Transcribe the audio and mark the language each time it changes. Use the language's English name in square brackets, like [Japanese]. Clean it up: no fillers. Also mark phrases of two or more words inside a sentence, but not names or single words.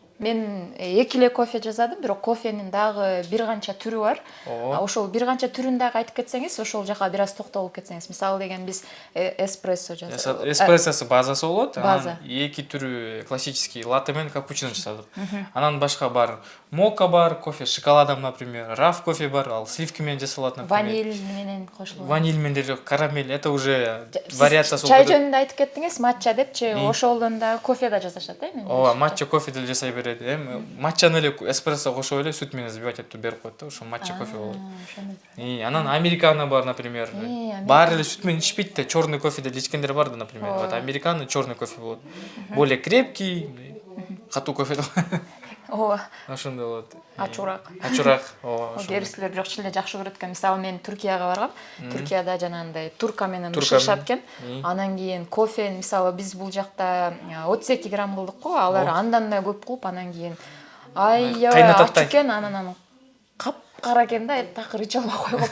[Kyrgyz] Мен 2 эле кофе жасадым, бирок кофенин дагы бир канча түрү бар. Ошол бир канча түрүн дагы айтып кетсеңиз, ошол жака бир аз токтолуп кетсеңиз. Мисалы деген биз эспрессо жасадык. Эспрессосы базасы болот, анан 2 түрү [Russian] классический латте [Kyrgyz] менен капучино жасадык. Анан башка бар, мока бар, [Russian] кофе с шоколадом, например, [Kyrgyz] раф кофе бар, ал сливки менен жасалат, например. Ваниль менен кошулат. Ваниль менен деле карамель, [Russian] это уже [Kyrgyz] вариациясы болот. Чай жөнүндө айтып кеттиңиз, матча депчи, ошолдон да кофе да жасашат, Ооба, матча кофе деле жасай берет. Матчаны эле эспрессо кошуп эле сүт менен взбивать этип берип коет да, ошо матча кофе болот. Анан американо бар, например. Баары эле сүт менен ичпейт да, [Russian] черный кофе [Kyrgyz] деле ичкендер бар да, например. [Russian] Вот американо, черный кофе [Kyrgyz] болот. [Russian] Более крепкий, [Kyrgyz] катуу кофе. Ооба. Ошондой болот. Ачуураак, ооба. Керисилер бирок чын эле жакшы көрөт экен. Мисалы, мен Түркияга баргам. Түркияда жанагындай турка менен бышырышат экен. Анан кийин кофе, мисалы, биз бул жакта 32 грамм кылдык го, алар андан да көп кылып, анан кийин аябай ачуу экен, анан кап кара экен да, такыр иче албай койгом.